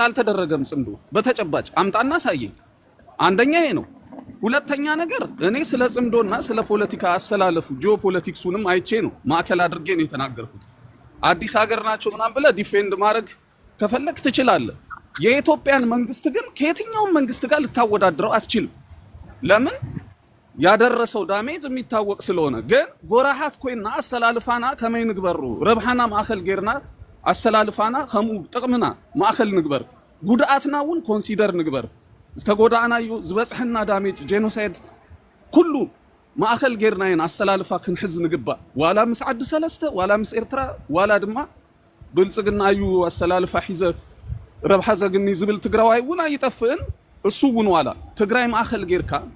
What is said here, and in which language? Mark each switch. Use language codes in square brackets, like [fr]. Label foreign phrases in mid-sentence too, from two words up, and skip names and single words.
[am] አልተደረገም ጽምዶ በተጨባጭ አምጣና ሳየኝ አንደኛ ይሄ ነው ሁለተኛ ነገር እኔ ስለ ጽምዶና ስለ ፖለቲካ አሰላለፉ ጂኦፖለቲክሱንም አይቼ ነው ማከል አድርጌ ነው የተናገርኩት አዲስ ሀገር ናቸው ምናምን ብለህ ዲፌንድ ማድረግ ከፈለክ ትችላለህ የኢትዮጵያን መንግስት ግን ከየትኛውም መንግስት ጋር ልታወዳድረው አትችልም ለምን ያደረሰው ዳሜጅ የሚታወቅ ስለሆነ ግን [ti] ጎራሃት ኮይና አሰላልፋና ከመይ ንግበሩ ረብሃና ማእከል ጌርና አሰላልፋና ከሙ ጥቅምና ማእከል ንግበር ጉዳአትናውን ኮንሲደር ንግበር ዝተጎዳናዩ ዝበጽሕና ዳሜጅ ጄኖሳይድ ኩሉ ማእከል ጌርናይን አሰላልፋ ክንሕዝ ንግባ ዋላ ምስ ዓዲ ሰለስተ ዋላ ምስ ኤርትራ ዋላ ድማ ብልጽግናዩ አሰላልፋ ሒዘ ረብሓ ዘግኒ ዝብል ትግራዋይ እውን አይጠፍእን እሱ እውን ዋላ ትግራይ ማእከል ጌርካ